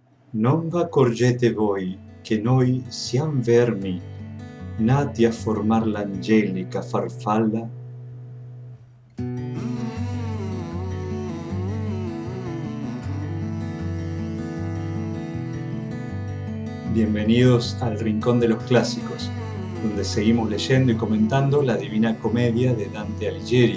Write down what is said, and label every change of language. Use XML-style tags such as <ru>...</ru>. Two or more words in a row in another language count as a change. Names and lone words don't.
<it>Non v'accorgete voi che noi siam vermi, nati a formar l'angelica farfalla?</it> <es>Bienvenidos al Rincón de los Clásicos, donde seguimos leyendo y comentando la Divina Comedia de Dante Alighieri.</es>